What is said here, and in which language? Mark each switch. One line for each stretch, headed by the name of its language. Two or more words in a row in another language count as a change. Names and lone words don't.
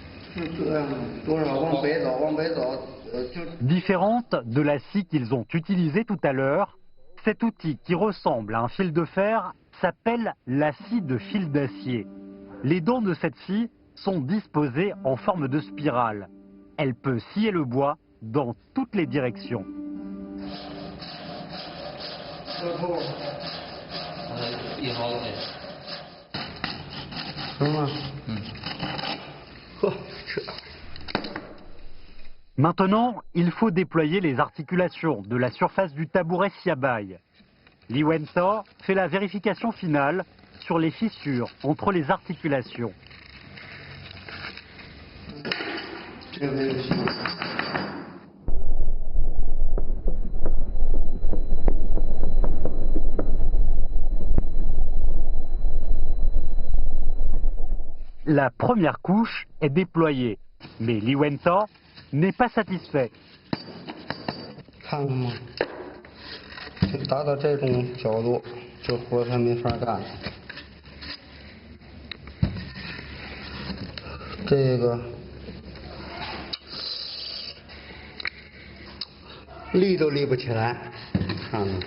Chinese: 是这样的，多少往北走，往北走，就
French: Différente de la scie qu'ils ont utilisée tout à l'heure, cet outil qui ressemble à un fil de fer s'appelle la scie de fil d'acier. Les dents de cette scie sont disposées en forme de spirale. Elle peut scier le bois dans toutes les directions.
Chinese: 车头，一号的。行吗？呵，这。
French: Maintenant, il faut déployer les articulations de la surface du tabouret Siabai. Li Wenta fait la vérification finale sur les fissures entre les articulations.
Chinese: 这个没有戏。
French: La première couche est déployée, mais Li Wenta n'est pas satisfait.
Chinese: 看看嘛，达到这种角度，这活他没法干。这个立都立不起来，看看。